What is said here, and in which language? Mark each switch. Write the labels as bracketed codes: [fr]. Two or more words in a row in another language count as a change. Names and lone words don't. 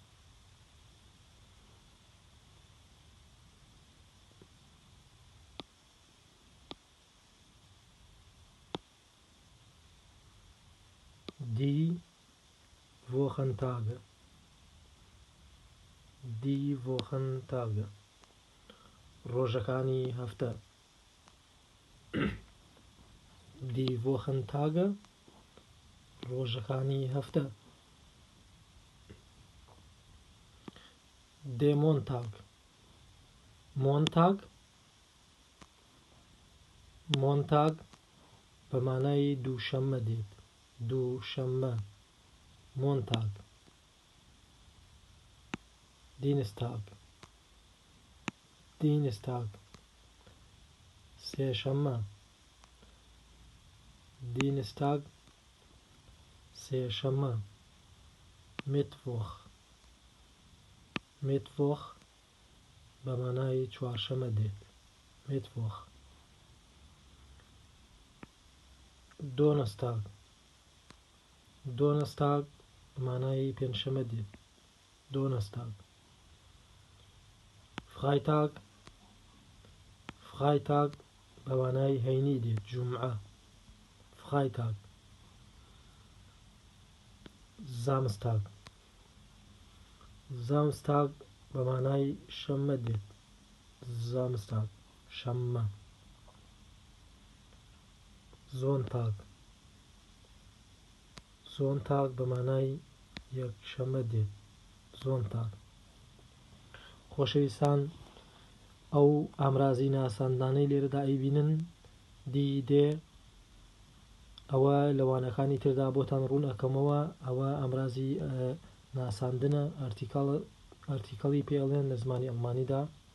[de] Die Wochentage. Die Wochentage. [ckb] ڕۆژەکانی هەفتە. [de] Die Wochentage. [ckb] ڕۆژەکانی هەفتە. [de] Der Montag. Montag. Montag [ckb] بە مانای دووشەممە دێت. دووشەممە. [de] Montag. Dienstag. Dienstag. سێشەممە. Dienstag. سێشەممە. Mittwoch. Mittwoch [ckb] بە مانای چوارشەممە دێت. [de] Mittwoch. Donnerstag. [ckb] Donnerstag بە مانای پێنجشەممە دێت. [de] Donnerstag. Freitag. [ckb] Freitag بە مانای هەینی دێت. جومعە. [de] Freitag. Samstag. [ckb] Samstag بە مانای شەممە دێت. [de] Samstag. شەممە. Sonntag. [ckb] Sonntag بە مانای یەکشەممە دێت. [de] Sonntag. [ckb] خۆشەویستان، ئەو ئامرازی ناساندانەی لێرەدا ئەیبینن دیدێ، ئەوە لەوانەکانی تردا بۆتان ڕوون ئەەکەمەوە. ئەوە ئامرازی ناساندنە، ئارتیکەڵی پێڵێن لە زمانی ئەڵمانیدا.